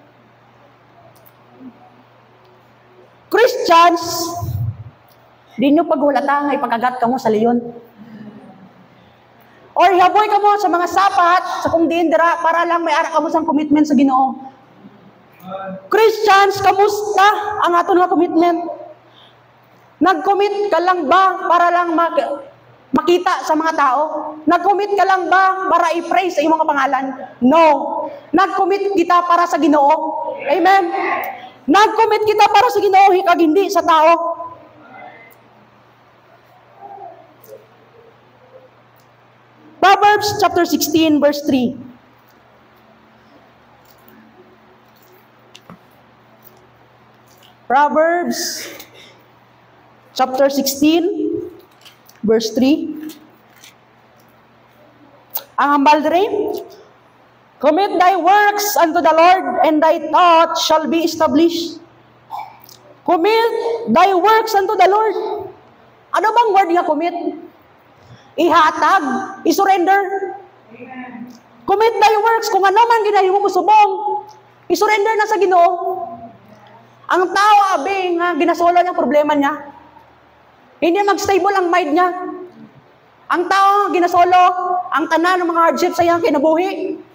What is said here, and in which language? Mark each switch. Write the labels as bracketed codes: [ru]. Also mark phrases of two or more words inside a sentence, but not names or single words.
[hil] Christians, di nyo pagwalata nga ipagagat ka mo sa leon. Or hihaboy ka mo sa mga sapat, sa kung diin dira, para lang may ara ka mo sang commitment sa Ginoo. Christians, kamusta ang aton nga commitment? Nag-commit ka lang ba para lang makita sa mga tao? Nag-commit ka lang ba para i-pray sa iyong mga pangalan? No. Nag-commit kita para sa Ginoo. Amen. Nag-commit kita para sa Ginoo, kag hindi sa tao. [en] Proverbs chapter 16 verse 3. Proverbs chapter 16 verse 3. [hil] Ang hambal diri, [en] commit thy works unto the Lord, and thy thoughts shall be established. Commit thy works unto the Lord. [hil] Ano bang word nga commit? Ihatag, isurrender. [en] Commit thy works, [hil] kung ano man ginahimo mo subong, isurrender na sa Ginoo. Ang tao abi nga ginasolo niyang problema niya. Hindi mag-stable ang mind niya. Ang tao ginasolo, ang tanan ng mga hardship sa iyang kinabuhi.